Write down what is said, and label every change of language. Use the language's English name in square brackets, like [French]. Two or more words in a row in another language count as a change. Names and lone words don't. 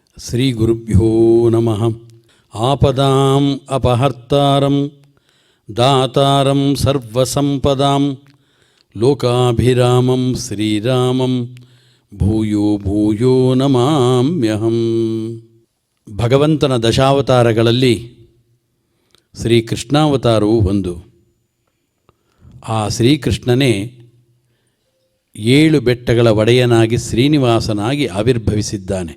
[Sanskrit] ಶ್ರೀ ಗುರುಭ್ಯೋ ನಮಃ. ಆಪದಾಂ ಅಪಹರ್ತಾರಂ ದಾತಾರಂ ಸರ್ವಸಂಪದಾಂ ಲೋಕಾಭಿರಾಮಂ ಶ್ರೀರಾಮಂ ಭೂಯೋ ಭೂಯೋ ನಮಾಮ್ಯಹಂ. [Kannada] ಭಗವಂತನ ದಶಾವತಾರಗಳಲ್ಲಿ ಶ್ರೀಕೃಷ್ಣಾವತಾರವು ಒಂದು. ಆ ಶ್ರೀಕೃಷ್ಣನೇ 7 ಬೆಟ್ಟಗಳ ಒಡೆಯನಾಗಿ ಶ್ರೀನಿವಾಸನಾಗಿ ಆವಿರ್ಭವಿಸಿದ್ದಾನೆ.